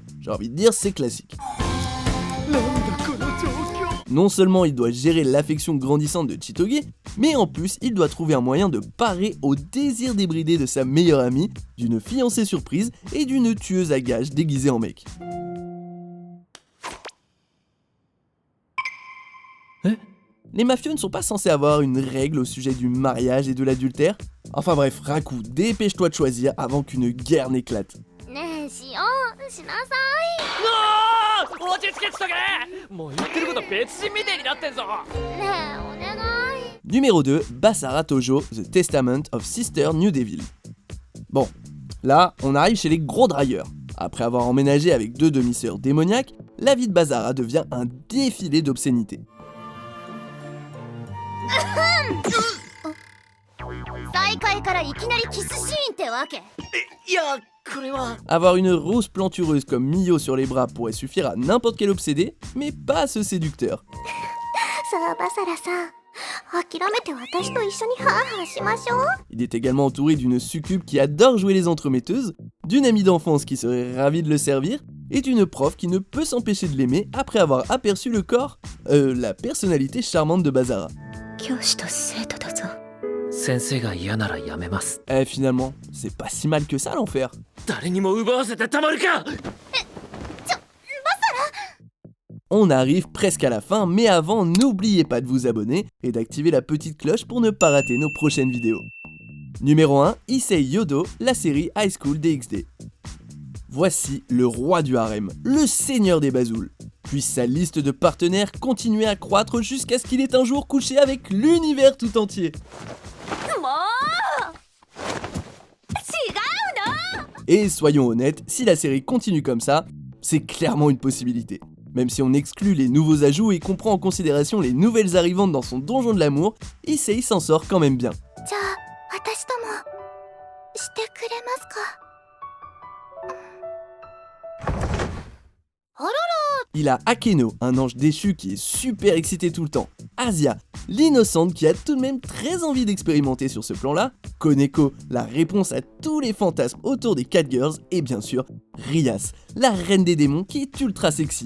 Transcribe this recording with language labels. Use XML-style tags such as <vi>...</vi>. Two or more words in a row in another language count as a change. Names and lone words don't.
<fr>J'ai envie de dire, c'est classique. Non seulement il doit gérer l'affection grandissante de Chitoge, mais en plus il doit trouver un moyen de parer au désir débridé de sa meilleure amie, d'une fiancée surprise et d'une tueuse à gages déguisée en mec. Les mafieux ne sont pas censés avoir une règle au sujet du mariage et de l'adultère. Enfin bref, Raku, dépêche-toi de choisir avant qu'une guerre n'éclate.</fr> <ja>ねえしようしなさ落ち着けちとけもう言ってること別人みてえになってんぞい。ねえお願い。</ja> <fr>Numéro 2, Basara Tojo, The Testament of Sister New Devil. Bon, là, on arrive chez les gros drailleurs. Après avoir emménagé avec 2 demi-sœurs démoniaques, la vie de Basara devient un défilé d'obscénités.</fr> <ja>再会からいきなりキスシーンってわけ。いやこれは</ja> <fr>Avoir une rose plantureuse comme Mio sur les bras pourrait suffire à n'importe quel obsédé, mais pas à ce séducteur.</fr> <ja>さあバサラさん、諦めて私と一緒にハーハーしましょう。</ja> <fr>Il est également entouré d'une succube qui adore jouer les entremetteuses, d'une amie d'enfance qui serait ravie de le servir, et d'une prof qui ne peut s'empêcher de l'aimer après avoir aperçu le corps, la personnalité charmante de Basara.</fr> <ja>教師と生徒だぞ。先生が嫌ならやめます</ja> <fr>Eh finalement, c'est pas si mal que ça l'enfer.</fr> <ja>誰にも奪わせてたまるか</ja> <fr>On arrive presque à la fin, mais avant, n'oubliez pas de vous abonner et d'activer la petite cloche pour ne pas rater nos prochaines vidéos. Numéro 1, Issei Yodo, la série High School DxD. Voici le roi du harem, le seigneur des bazoules. Puisse sa liste de partenaires continuer à croître jusqu'à ce qu'il ait un jour couché avec l'univers tout entier.</fr> <ja>もう違うの。</ja> <fr>Et soyons honnêtes, si la série continue comme ça, c'est clairement une possibilité. Même si on exclut les nouveaux ajouts et qu'on prend en considération les nouvelles arrivantes dans son donjon de l'amour, Issei s'en sort quand même bien.</fr> <ja>じゃあ私ともしてくれますか。あらら。</ja> <fr>Il a Akeno, un ange déchu qui est super excité tout le temps. Asia, l'innocente qui a tout de même très envie d'expérimenter sur ce plan-là. Koneko, la réponse à tous les fantasmes autour des Catgirls. Et bien sûr, Rias, la reine des démons qui est ultra sexy.</fr>